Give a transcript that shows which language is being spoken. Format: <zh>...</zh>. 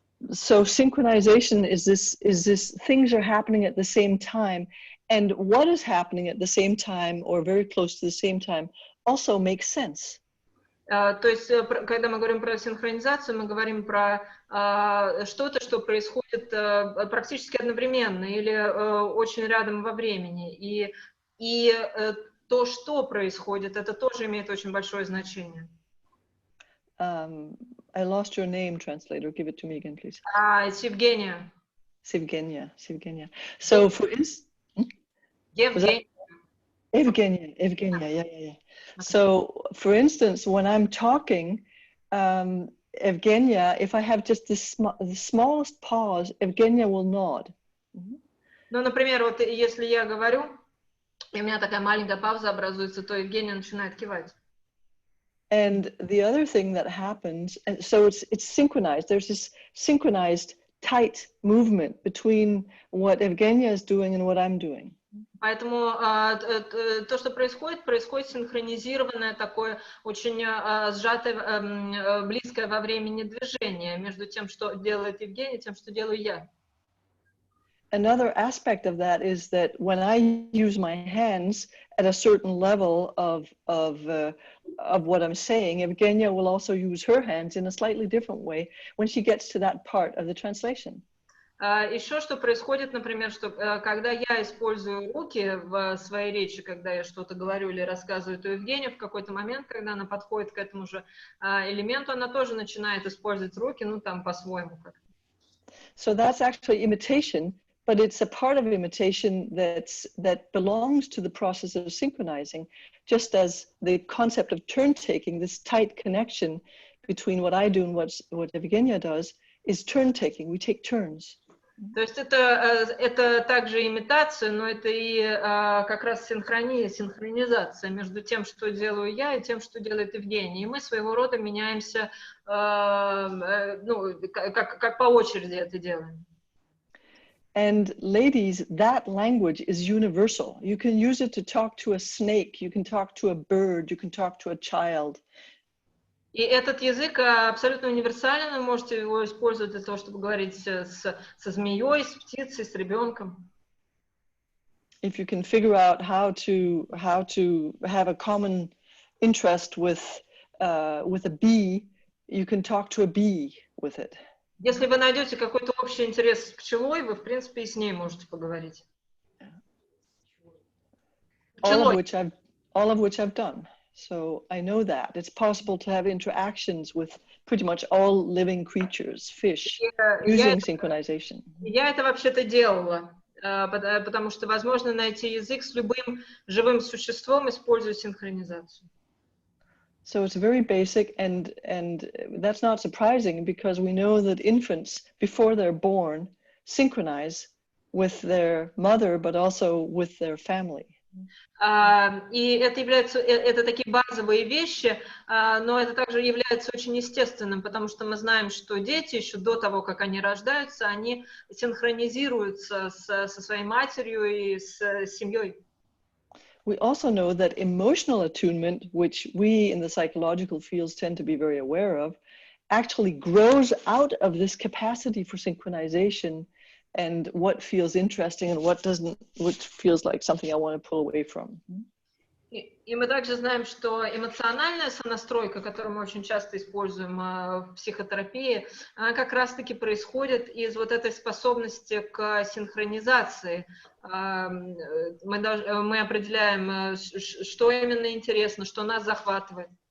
<en>So synchronization is this things are happening at the same time, and what is happening at the same time or very close to the same time also makes sense.</en> <ru>То есть, когда мы говорим про синхронизацию, мы говорим про что-то, что происходит практически одновременно или очень рядом во времени. И то, что происходит, это тоже имеет очень большое значение.</ru> <en>I lost your name, translator. Give it to me again, please. It's Evgenia. Evgenia. So for instance, Evgenia, yeah. So for instance, when I'm talking, Evgenia, if I have just the smallest pause, Evgenia will nod.</en> <ru>Ну, например, вот если я говорю, и у меня такая маленькая пауза образуется, то Евгения начинает кивать.</ru> <en>And the other thing that happens, and so it's synchronized. There's this synchronized, tight movement between what Evgenia is doing and what I'm doing.</en> <ru>Поэтому то, что происходит синхронизированное такое, очень сжатое, близкое во времени движение между тем, что делает Евгения, и тем, что делаю я.</ru> <en>Another aspect of that is that when I use my hands at a certain level of what I'm saying, Evgenia will also use her hands in a slightly different way when she gets to that part of the translation.</en> <ru>Еще что происходит, например, что когда я использую руки в своей речи, когда я что-то говорю или рассказываю, то Евгения в какой-то момент, когда она подходит к этому же элементу, она тоже начинает использовать руки, ну там по-своему как-то.</ru> <en>So that's actually imitation. But it's a part of imitation that belongs to the process of synchronizing, just as the concept of turn-taking, this tight connection between what I do and what Evgenia does, is turn-taking. We take turns.</en> <ru>То есть это также имитация, но это и как раз синхронизация между тем, что делаю я, и тем, что делает Евгения. И мы своего рода меняемся, ну, как по очереди это делаем.</ru> <en>And ladies, that language is universal. You can use it to talk to a snake, you can talk to a bird, you can talk to a child.</en> <ru>И этот язык абсолютно универсален, вы можете его использовать для того, чтобы говорить со змеей, с птицей, с ребенком.</ru> <en>If you can figure out how to have a common interest with a bee, you can talk to a bee with it.</en> <ru>Если вы найдете какой-то общий интерес с пчелой, вы, в принципе, и с ней можете поговорить.</ru> <en>All of which I've done. So I know that. It's possible to have interactions with pretty much all living creatures, fish, using synchronization.</en> <ru>Я это вообще-то делала, потому что возможно найти язык с любым живым существом, используя синхронизацию.</ru> <en>So it's very basic, and that's not surprising because we know that infants, before they're born, synchronize with their mother, but also with their family.</en> <ru>И это такие базовые вещи, но это также является очень естественным, потому что мы знаем, что дети еще до того, как они рождаются, они синхронизируются со своей матерью и с семьей.</ru> <en>We also know that emotional attunement, which we in the psychological fields tend to be very aware of, actually grows out of this capacity for synchronization and what feels interesting and what doesn't, what feels like something I want to pull away from.</en> <ru>И мы также знаем, что эмоциональная сонастройка, которую мы очень часто используем в психотерапии, она как раз-таки происходит из вот этой способности к синхронизации. Мы определяем, что именно интересно, что нас захватывает.</ru>